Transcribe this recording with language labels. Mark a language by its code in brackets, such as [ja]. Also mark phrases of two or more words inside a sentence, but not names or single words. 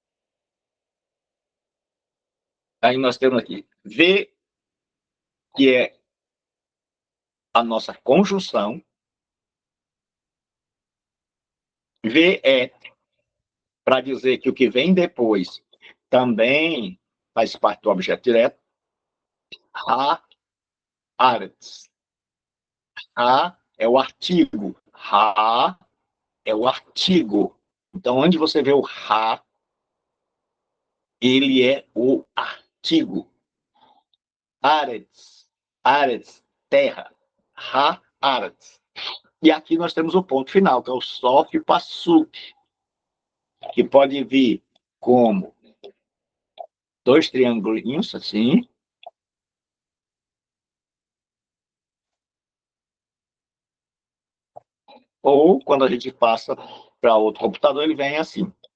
[pt] Aí nós temos aqui V, que é a nossa conjunção. V é para dizer que o que vem depois também faz parte do objeto direto. [he] Ha, arets. [pt] Ha é o artigo. Ha é o artigo. Então, onde você vê o ha, ele é o artigo. [he] Arets. Arets, terra. Ha, arets. [pt] E aqui nós temos o ponto final, que é o [he] sof passuk, [pt] que pode vir como dois triangulinhos, assim. Ou, quando a gente passa para outro computador, ele vem assim.